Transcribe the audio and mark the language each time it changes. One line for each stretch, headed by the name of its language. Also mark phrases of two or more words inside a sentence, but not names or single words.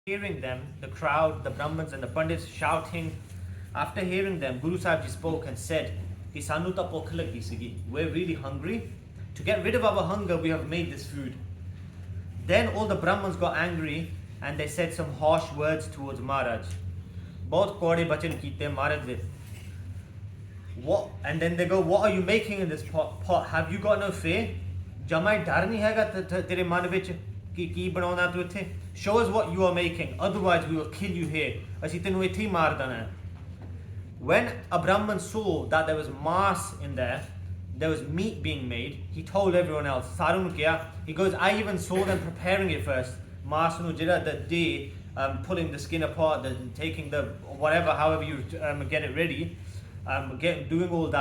English: Hearing them, the crowd, the Brahmins and the Pandits shouting, after hearing them, Guru Sahib Ji spoke and said,
Punjabi: ਕਿ ਸਾਨੂੰ ਤਾਂ ਭੁੱਖ ਲੱਗੀ ਸੀਗੀ.
English: We're really hungry. To get rid of our hunger, we have made this food. Then all the Brahmins got angry and they said some harsh words towards Maharaj.
Punjabi: ਬਹੁਤ ਕੌੜੇ ਬਚਨ ਕੀਤੇ ਮਹਾਰਾਜ ਦੇ.
English: What? And then they go, what are you making in this pot? Have you got no fear?
Punjabi: ਜਮਾਂ ਡਰ ਨਹੀਂ ਹੈਗਾ ਤੇਰੇ ਮਨ ਵਿੱਚ ਕੀ ਬਣਾਉਣਾ ਤੂੰ ਇੱਥੇ?
English: Show us what you are making, otherwise we will kill you here.
Punjabi: ਅਸੀਂ ਤੈਨੂੰ ਇੱਥੇ ਮਾਰ ਦੇਣਾ.
English: When a Brahman saw that there was mass in there was meat being made, he told everyone else. Sarun kya? He goes, I even saw them preparing it first.
Punjabi: ਮਾਸ ਨੂੰ ਜਿਹੜਾ
English: the day, pulling the skin apart, taking the whatever, however you get it ready, doing all that.